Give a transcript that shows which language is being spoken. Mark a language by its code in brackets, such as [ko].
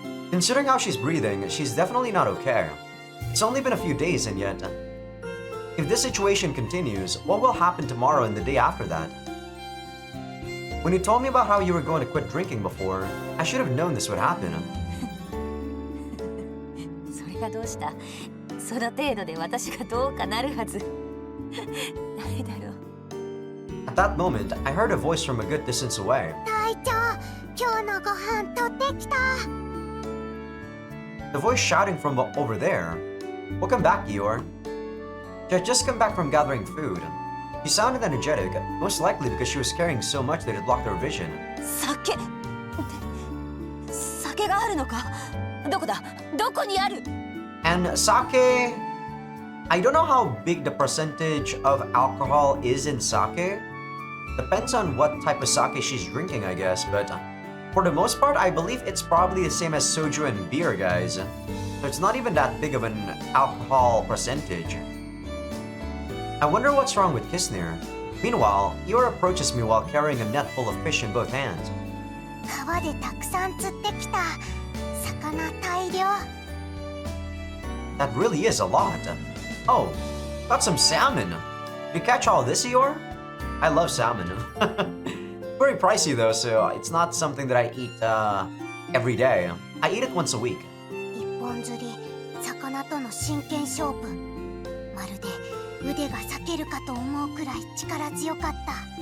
[en] Considering how she's breathing, she's definitely not okay. It's only been a few days, and yet, if this situation continues, what will happen tomorrow and the day after that? When you told me about how you were going to quit drinking before, I should have known this would happen. [ja] それがどうした？その程度で私がどうかなるはず。誰だろう。 [en] At that moment, I heard a voice from a good distance away. [ja] 隊長、今日のご飯取ってきた。 [en] The voice shouting from over there. Welcome back, Eeyore. She had just come back from gathering food. She sounded energetic, most likely because she was carrying so much that it blocked her vision. [ja] 酒があるのか？どこだ？どこにある？ [en] And sake, I don't know how big the percentage of alcohol is in sake. Depends on what type of sake she's drinking, I guess, but for the most part, I believe it's probably the same as soju and beer, guys. So it's not even that big of an alcohol percentage. I wonder what's wrong with Kisnir. Meanwhile, Eeyore approaches me while carrying a net full of fish in both hands. [ja] 川でたくさん釣ってきた。魚大量。 [en] That really is a lot. Oh, got some salmon. Did you catch all this, Eeyore? I love salmon. Very pricey though, so it's not something that I eat every day. I eat it once a week. [ja] 一本釣り、魚との真剣勝負。まるで腕が裂けるかと思うくらい力強かった。